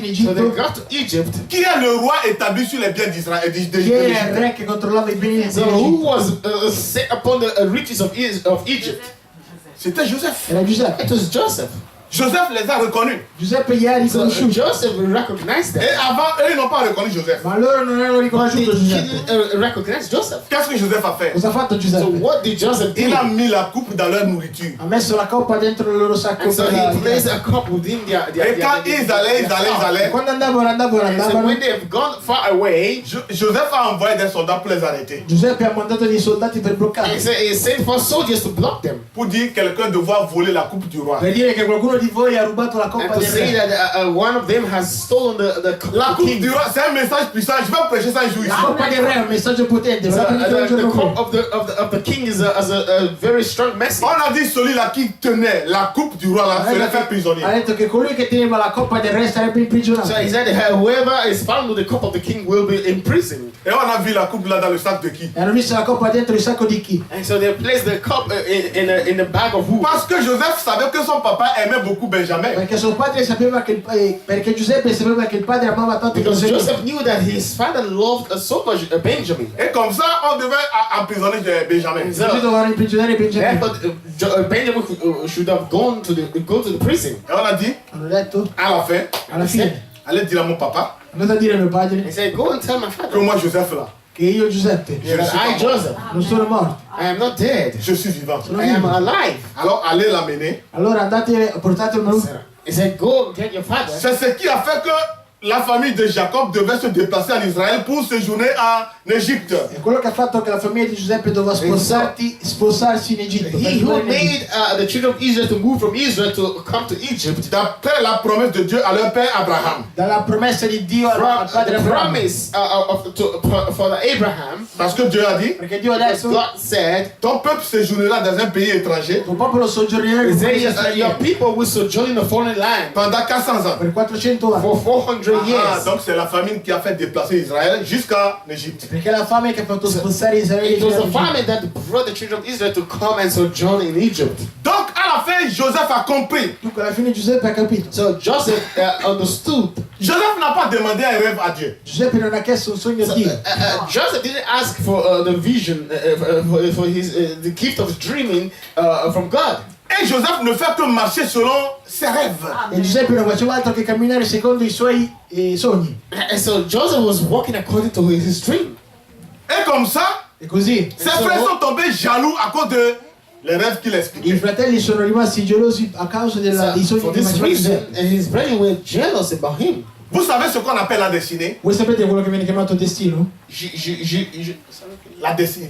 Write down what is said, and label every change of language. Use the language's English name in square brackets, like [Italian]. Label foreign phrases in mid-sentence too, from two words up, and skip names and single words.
[English] so they [Italian] Egitto, [English] got to Egypt. [French] qui est le roi établi sur les biens d'Israël [Italian] chi era il [French] d'Égypte? [Italian] re che controllava i beni [English] So who [Italian] dell'Egitto? [English] was set upon the riches of Egypt? [French] C'était Joseph. [Italian] Era Giuseppe. [English] It was Joseph. [French] Joseph les a reconnus. [Italian] Giuseppe gli ha [English] So [Italian] riconosciuti, [English] Joseph recognized [French] Et [English] them, [French] avant, eux, ils n'ont pas reconnu Joseph. [Italian] ma loro non hanno [English] but they [Italian] riconosciuto Giuseppe. [English] didn't recognize Joseph. [French] Qu'est-ce que Joseph a fait? [Italian] Cosa ha fatto [English] So [Italian] Giuseppe? [English] what did Joseph do? [French] Il a mis la coupe dans leur nourriture. [Italian] Ha messo la coppa dentro il loro sacco [English] And so [Italian] per [English] he placed a cup within their [French] Et quand ils allaient, [Italian] E quando andavano, [English] So when they have gone far away, [French] Joseph a envoyé des soldats pour les arrêter. [Italian] Giuseppe ha mandato dei soldati per bloccarli, [English] he sent for soldiers to block them. [French] Pour dire quelqu'un doit voler la coupe du roi. [Italian] per dire che qualcuno di voi ha rubato la [English] And [Italian] coppa [English] to [Italian] del [English] say [Italian] re. [English] that one of them has stolen the [French] La coupe [English] king. [French] du roi, c'est un message puissant. Je vais prêcher ça un jour ici. [Italian] La coppa del re è un messaggio potente, va prendere un [English] The [Italian] giorno [English] cup [Italian] qui. [English] of the king is a very strong message. [French] On a dit celui là qui tenait la coupe du roi là serait fait prisonnier. [Italian] Ha detto che colui che teneva la coppa del re sarebbe imprigionato. [English] So he said, whoever is found with the cup of the king will be imprisoned. [French] Et on a vu la coupe là dans le sac de qui? [Italian] E hanno messo la coppa dentro il sacco di chi? [English] And so they placed the cup in the bag of who? [French] Parce que Joseph savait que son papa aimait beaucoup Benjamin. [Italian] Perché suo padre sapeva che perché Giuseppe sapeva che il padre amava tanto [English] Because [Italian] Giuseppe. [English] Joseph knew that his father loved so much Benjamin. [French] Et comme ça, on devait emprisonner Benjamin. [Italian] Così dovevano imprigionare Benjamin. [English] But Benjamin should have go to the prison. [French] Et on a dit, [Italian] Hanno detto, [French] à la fin, [Italian] alla fine, [French] allez dire à mon papa [Italian] andate a dire a mio [English] He [Italian] padre [English] said, go and tell my [French] que [English] father [French] moi, Joseph là, [Italian] che io Giuseppe [French] je ne suis [English] that I, [French] pas mort. [English] Joseph, [Italian] non sono morto. [English] I am not dead. [French] Je suis vivant. [Italian] Sono [English] I am [Italian] vivo. [English] alive. [French] Alors allez l'amener. [Italian] Allora andate, portatelo. [English] He said, go get your father. [French] C'est ce qui a fait que la famille de Jacob devait se déplacer en Israël pour séjourner en Égypte. [Italian] È quello che ha fatto che la famiglia di Giuseppe doveva sposarsi in Egitto. per [English] He who [Italian] vivere in Egitto. [English] made the children of Israel to move from Israel to come to Egypt, [French] D'après la promesse de Dieu à leur père Abraham. [Italian] Dalla promessa di Dio [English] from [Italian] al padre [English] the [Italian] Abramo. [English] promise for the Abraham, [French] Parce que Dieu a dit, [Italian] Perché Dio ha [English] as [Italian] detto, [English] God said, [French] ton peuple séjournera dans un pays étranger [Italian] tuo popolo soggiornerà [English] he [Italian] in un [English] said, [Italian] paese [English] your [Italian] straniero [English] people will sojourn in a foreign land [French] pendant 400 ans. [Italian] per 400 anni. [English] for 400 years. [French] Donc c'est la famine qui a fait déplacer Israël jusqu'en Égypte. [Italian] Perché la fame che ha fatto spostare Israele [English] It was [Italian] fino [English] the [Italian] in [English] famine that brought the children of Israel to come and sojourn in Egypt. [French] Donc à la fin, Joseph a compris. [Italian] Dunque alla fine Giuseppe ha capito. [English] So Joseph understood. [French] Joseph n'a pas demandé un rêve à Dieu. [Italian] Giuseppe non ha chiesto un sogno a [English] So, [Italian] Dio. [English] Joseph didn't ask for the vision, for his the gift of dreaming from God. [French] Et Joseph ne fait que marcher selon ses rêves. [Italian] E Giuseppe non faceva altro che camminare secondo i suoi sogni. [English] And so Joseph was walking according to his dream. [French] Et comme ça, [Italian] E così [French] ses frères sont tombés jaloux à cause de les rêves qu'il [Italian] i [French] expliquait. [Italian] fratelli sono rimasti gelosi a causa dei [English] So, [Italian] sogni [English] for [Italian] che [English] this [Italian] faceva [English] reason, [Italian] Giuseppe. [English] his brethren were jealous about him. [French] Vous savez ce qu'on appelle la destinée? [Italian] Voi sapete quello che viene chiamato destino? [French] La destinée.